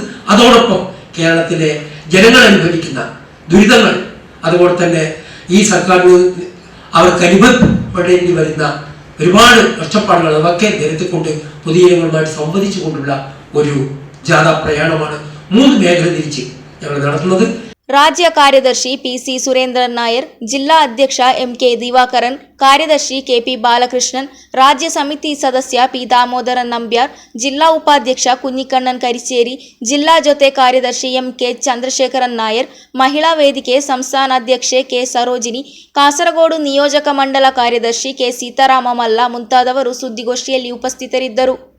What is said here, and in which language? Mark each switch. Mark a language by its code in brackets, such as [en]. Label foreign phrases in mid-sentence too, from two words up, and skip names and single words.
[ml] അതോടൊപ്പം കേരളത്തിലെ ജനങ്ങൾ അനുഭവിക്കുന്ന ദുരിതങ്ങൾ, അതുപോലെ തന്നെ ഈ സർക്കാരിന് അവർക്ക് അനുഭവപ്പെടേണ്ടി വരുന്ന ഒരുപാട് കഷ്ടപ്പാടുകൾ അതൊക്കെ നിരത്തിക്കൊണ്ട് പൊതുജനങ്ങളുമായിട്ട് സംവദിച്ചുകൊണ്ടുള്ള ഒരു ജാഥാ പ്രയാണമാണ് 3 മേഖല തിരിച്ച് ഞങ്ങൾ നടത്തുന്നത്. [kn] ರಾಜ್ಯ ಕಾರ್ಯದರ್ಶಿ ಪಿಸಿ ಸುರೇಂದ್ರನ್ ನಾಯರ್, ಜಿಲ್ಲಾ ಅಧ್ಯಕ್ಷ ಎಂಕೆ ದಿವಾಕರನ್, ಕಾರ್ಯದರ್ಶಿ ಕೆಪಿ ಬಾಲಕೃಷ್ಣನ್, ರಾಜ್ಯ ಸಮಿತಿ ಸದಸ್ಯ ಪಿ ದಾಮೋದರನ್ ನಂಬ್ಯಾರ್, ಜಿಲ್ಲಾ ಉಪಾಧ್ಯಕ್ಷ ಕುഞ്ഞിക്കണ്ണൻ കരിച്ചേരി, ಜಿಲ್ಲಾ ಜೊತೆ ಕಾರ್ಯದರ್ಶಿ ಎಂಕೆ ಚಂದ್ರಶೇಖರನ್ ನಾಯರ್, ಮಹಿಳಾ ವೇದಿಕೆ ಸಂಸ್ಥಾನಾಧ್ಯಕ್ಷೆ ಕೆ ಸರೋಜಿನಿ, ಕಾಸರಗೋಡು ನಿಯೋಜಕ ಮಂಡಲ ಕಾರ್ಯದರ್ಶಿ ಕೆ ಸೀತಾರಾಮ ಮಲ್ಲ ಮುಂತಾದವರು ಸುದ್ದಿಗೋಷ್ಠಿಯಲ್ಲಿ ಉಪಸ್ಥಿತರಿದ್ದರು.